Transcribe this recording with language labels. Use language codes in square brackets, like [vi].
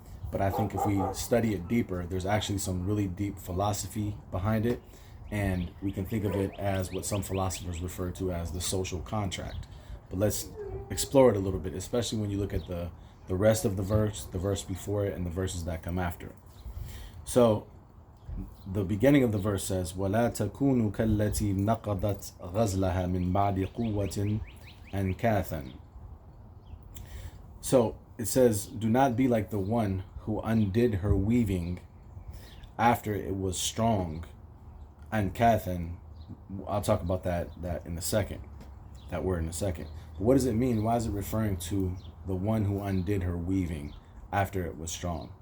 [en] But I think if we study it deeper, there's actually some really deep philosophy behind it. And we can think of it as what some philosophers refer to as the social contract. But let's explore it a little bit, especially when you look at the rest of the verse before it, and the verses that come after it. So the beginning of the verse says, [ar] وَلَا تَكُونُوا كَالَّتِي نَقَضَتْ غَزْلَهَا مِنْ بَعْدِ قُوَّةٍ أَنْكَاثًا. [en] So it says, do not be like the one who undid her weaving after it was strong. [ar] أَنْكَاثًا. [en] I'll talk about that in a second, that word in a second. But what does it mean? Why is it referring to the one who undid her weaving after it was strong?